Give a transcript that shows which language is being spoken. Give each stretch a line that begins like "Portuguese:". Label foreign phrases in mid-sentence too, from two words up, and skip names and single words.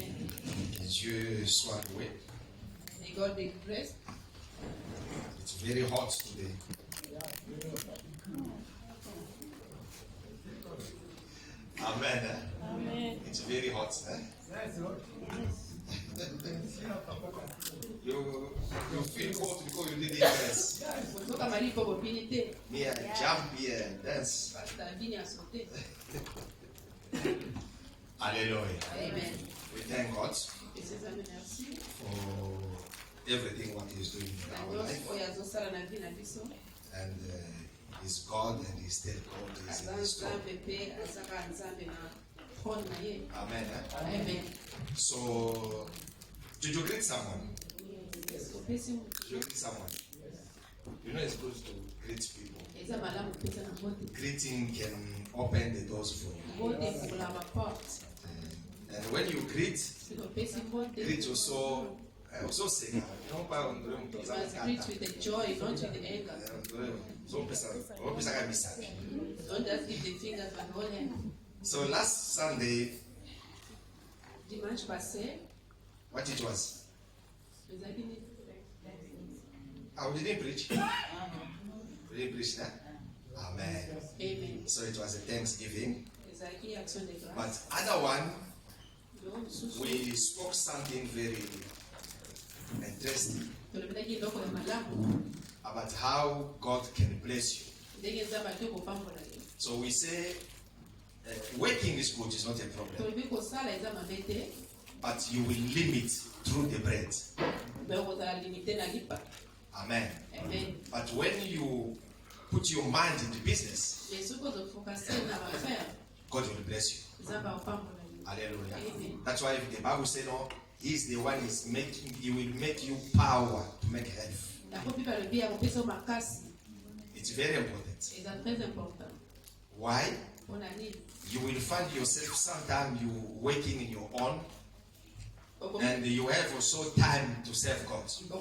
French: Que Dieu soit loué.
English: May God be praised. It's very hot today. Amen. Amen. It's very hot. You feel cold because you didn't dance. Kutoka malipo popilité. Me, I jump here and dance.
French: Pastor Vini a sauté.
English: Hallelujah. Amen. We thank God
French: Et ses amis, merci.
English: for everything what He's doing in
Lingala: Na
English: our
Lingala: nyonso
English: life.
Lingala: oyo azosala na vie na biso.
English: And He's God and He's still God. He's
Lingala: Aza
English: in His throne.
Lingala: Nzambe mpe azaka Nzambe na trône na ye.
English: Amen. Amen. So, did you greet someone?
Lingala: Opesi
English: Did you greet someone? You know, it's supposed to greet people.
Lingala: eza malamu kopesa na mbote.
English: Greeting can open the doors for you.
Lingala: Mbote ekobola baporte.
English: And when you greet,
Lingala: Opesi mbote.
English: greet also sing. You know, You must greet with the joy, not with the anger. Don't just give the fingers and hold hand. So last Sunday,
French: Dimanche passé,
English: what it was?
Lingala: ezalaki nini?
English: We didn't preach. We didn't preach that. Amen. Amen. So it was a Thanksgiving.
Lingala: Ezalaki
French: action de grâce.
English: But other one,
Lingala: Yo mosusu
English: we spoke something very interesting
Lingala: tolobelaki eloko ya malamu
English: about how God can bless you.
Lingala: ndenge nzambe ake kopambola yo.
English: So we say working is good, it's not a problem.
Lingala: tolobi kosala eza mabe te,
English: But you will limit through the bread.
Lingala: me okozala limite na lipa.
English: Amen. Amen. But when you put your mind in the business,
Lingala: Mais soki ozofokase na bafere
English: God will bless you.
Lingala: nzambe akopambola yo.
English: Hallelujah. Amen. That's why the Bible says, no, He's the one is making, he will make you power to make health. It's very important. Why? You will find yourself sometimes you working in your own, and you have also time to serve God.